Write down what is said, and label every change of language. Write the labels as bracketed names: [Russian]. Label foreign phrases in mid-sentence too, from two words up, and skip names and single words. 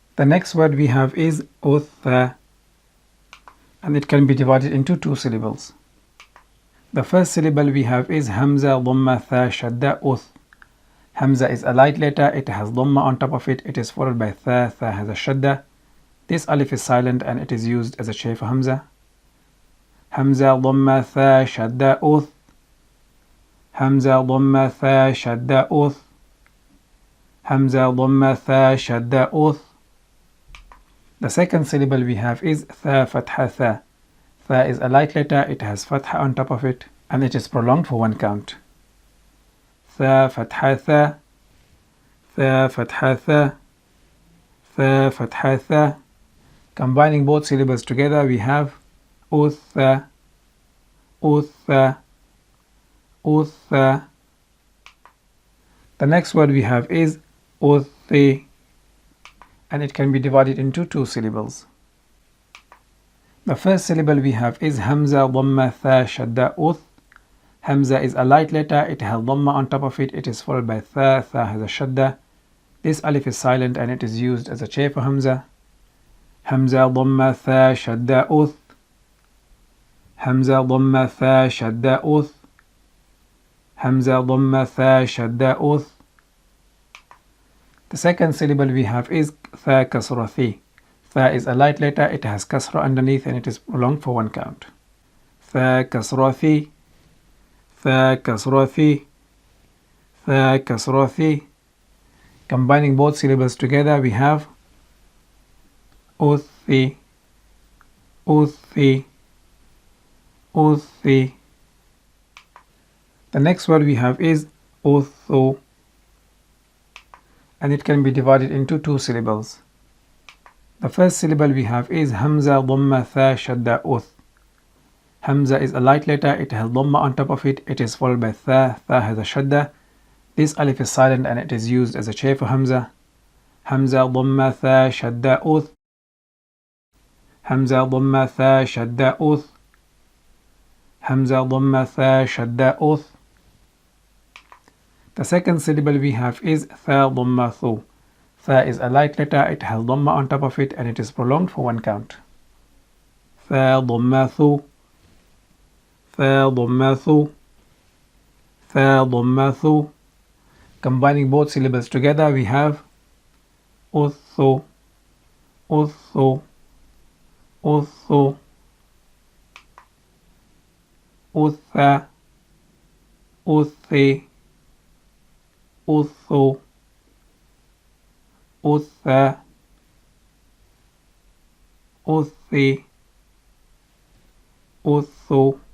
[English] The next word we have is uth, and it can be divided into two syllables. The first syllable we have is hamza, dhamma, tha, shadda, uth. Hamza is a light letter, it has dhamma on top of it, it is followed by tha, tha has a shadda. This alif is silent and it is used as a shape for hamza. Hamza, dhamma, tha, shadda, uth. Hamza, dhamma, tha, shadda, uth. Hamza, dhamma, tha, shadda, uth. The second syllable we have is tha, fatha, tha. Tha is a light letter, it has fatha on top of it, and it is prolonged for one count. Tha, fatha, tha. Tha, fatha, tha. Tha, fatha, tha. Combining both syllables together, we have utha, utha, utha. The next word we have is uthi, and it can be divided into two syllables. The first syllable we have is hamza, dhamma, tha, shadda, uth. Hamza is a light letter, it has dhamma on top of it, it is followed by tha, tha has a shadda. This alif is silent and it is used as a shape for hamza. Hamza, dhamma, tha, shadda, uth. Hamza, dhamma, tha, shadda, uth. Hamza, dhamma, tha, shadda, uth. The second syllable we have is tha, kasra, thi. Tha is a light letter, it has kasra underneath and it is prolonged for one count. Tha, kasra, thi. Tha, kasra, thi. Tha, kasra, thi. Combining both syllables together, we have uthi, uthi, uthi. The next word we have is uthu, and it can be divided into two syllables. The first syllable we have is hamza, dhamma, tha, shadda, uth. Hamza is a light letter, it has dhamma on top of it, it is followed by tha, tha has a shadda. This alif is silent and it is used as a shape for hamza. Hamza, dhamma, tha, shadda, uth. Hamza, dhamma, tha, shadda, uth. Hamza, dhamma, tha, shadda, uth. The second syllable we have is tha, dhamma, thu. Tha is a light letter, it has dhamma on top of it and it is prolonged for one count. Tha, dhamma, thu. Tha, dhamma, thu. Tha, dhamma, thu. Combining both syllables together, we have uthu, uthu, uthu, utha, uthi, uthu, utha, uthi, uthu.